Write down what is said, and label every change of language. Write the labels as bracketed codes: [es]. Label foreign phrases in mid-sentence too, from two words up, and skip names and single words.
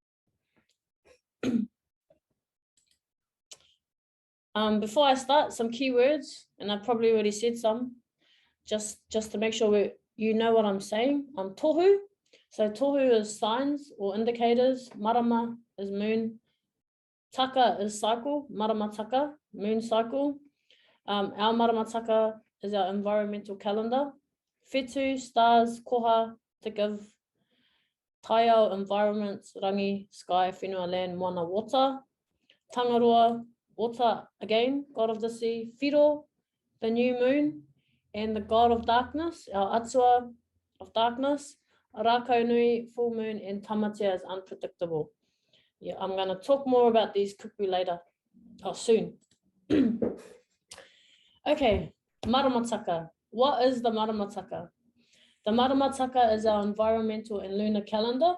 [en] Before I start, some keywords, and I probably already said some, just to make sure you know what I'm saying. Tohu. So tohu is signs or indicators. Marama is moon. Taka is cycle, maramataka, moon cycle. Our maramataka is our environmental calendar. Whetū, stars, koha, to give. Taiao, environment, rangi, sky, whenua, land, moana, water. Tangaroa, water, again, god of the sea. Whiro, the new moon, and the god of darkness, our atua of darkness. Rākau nui, full moon, and tamatea is unpredictable. Yeah, I'm going to talk more about these kupu later, soon. Okay, maramataka. What is the maramataka? The maramataka is our environmental and lunar calendar.